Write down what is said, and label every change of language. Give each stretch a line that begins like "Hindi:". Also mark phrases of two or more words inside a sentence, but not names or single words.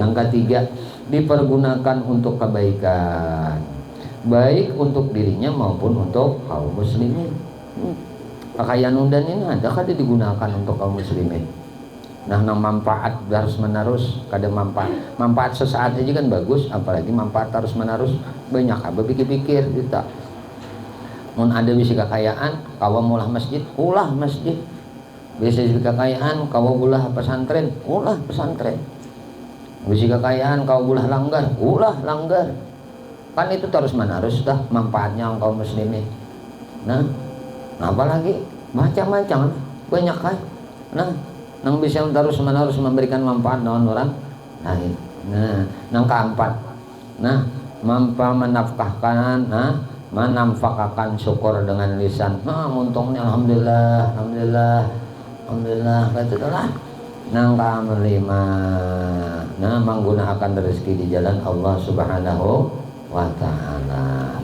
Indonesian: Yang ketiga, dipergunakan untuk kebaikan, baik untuk dirinya maupun untuk kaum muslimin. Kekayaan undan ini ada kada digunakan untuk kaum muslimin. Nah, manfaat harus menerus, kada manfaat sesaat aja kan bagus, apalagi manfaat harus menerus banyak. Apa pikir-pikir kita.
Banjar: Mun ada bisi kekayaan, kawa mulah masjid, ulah masjid. Bisi kekayaan, kawa ulah pesantren, ulah pesantren. Bisi kekayaan, kawa ulah langgar, ulah langgar.
Indonesian: Kan itu terus menerus dah manfaatnya kaum muslimin. Nah, apalagi macam-macam banyak kan. Nah, nang bisa terus menerus memberikan manfaat non orang lain. Nah, yang keempat, menafkahkan, menamfakakan syukur dengan lisan. Untungnya alhamdulillah kata lah. Yang kelima, menggunakan rezeki di jalan Allah Subhanahu wa taala.